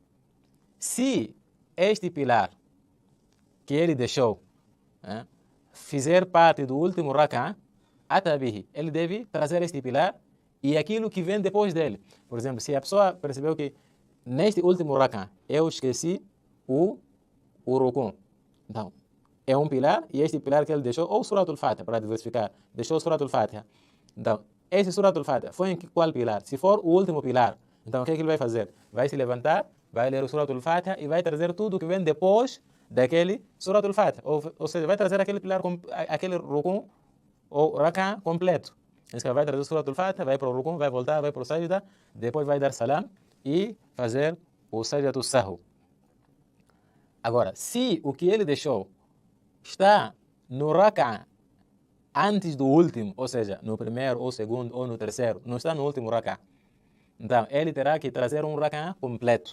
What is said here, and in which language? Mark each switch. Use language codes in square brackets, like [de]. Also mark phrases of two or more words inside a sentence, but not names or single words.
[pt] Se este pilar que ele deixou fizer parte do último [ar] rakan, atabihi, [pt] ele deve trazer este pilar e aquilo que vem depois dele. Por exemplo, se a pessoa percebeu que neste último rakan eu esqueci o rukun, então é um pilar e este pilar que ele deixou, ou [ar] surat al-Fatiha, [pt] para diversificar, deixou [ar] surat al-Fatiha. [pt] Então, esse [ar] surat al-Fatiha [pt] foi em qual pilar? Se for o último pilar, então o que ele vai fazer? Vai se levantar, vai ler o [ar] surat al-Fatiha [pt] e vai trazer tudo que vem depois daquele [ar] surat al-Fatiha. [pt] Ou seja, vai trazer aquele pilar, aquele rukun ou rakan completo. Então, vai trazer o [ar] surat al-Fatiha, [pt] vai para o rukun, vai voltar, vai para o sajda, depois vai dar salam e fazer o sajda do sahu. Agora, se o que ele deixou está no rakan antes do último, ou seja, no primeiro, ou segundo, ou no terceiro, não está no último rakan, então ele terá que trazer um rakan completo.